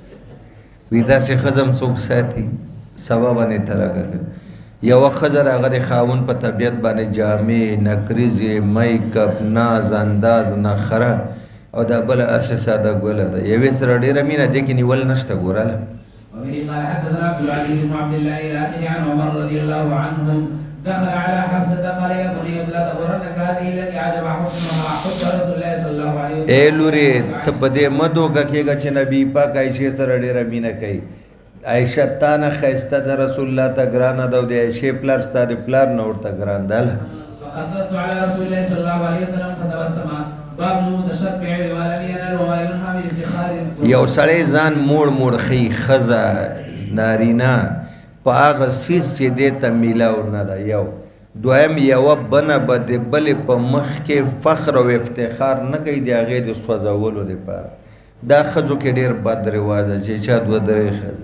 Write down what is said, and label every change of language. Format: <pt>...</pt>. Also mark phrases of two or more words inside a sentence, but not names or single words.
<ps>وایي داسې ښځه هم څوک ساتي؟ سبا باندې طلاقه کړه. یوه ښځه راغه د خاوند په طبیعت باندې جامې، نکریزې، میک اپ، ناز انداز، نخره، او دا بله هسې ساده ګوله ده. یوې سره ډېره مینه دې کې نیول نشته. ګوراله</ps> <ar>وبه قال حدثنا عبد العزيز بن عبد الله الى عن عمر رضي الله عنهم دخل على حفصه قال يا بني لا تغرنك هذه التي عجب حكمها حب رسول الله صلى الله عليه وسلم.</ar> <ps>اے لورې ته په دې مه دوکه کېږه چې نبي پاک عایشې سره ډېره مینه کوي. عایشه تا نه ښایسته ده، رسول الله ته ګرانه ده، او د عایشې پلار ستا د پلار نه ورته ګران ده.</ps> <ar>فقصصت على رسول الله صلى الله عليه وسلم فتبسم باب المتشبع ولم ينل وما ينهى من افتخار.</ar> <ps>یو سړی ځان موړ موړ ښیي، ښځه نارینه په هغه څیز چې دې ته میلاو نه ده. یو دویم یوه بنه به د بلې په مخ کې فخر او افتخار نه کوي د هغې د سوځولو دپاره. دا ښځو کې ډېر بد رواج ده چې چا 2-3 ښځې.</ps>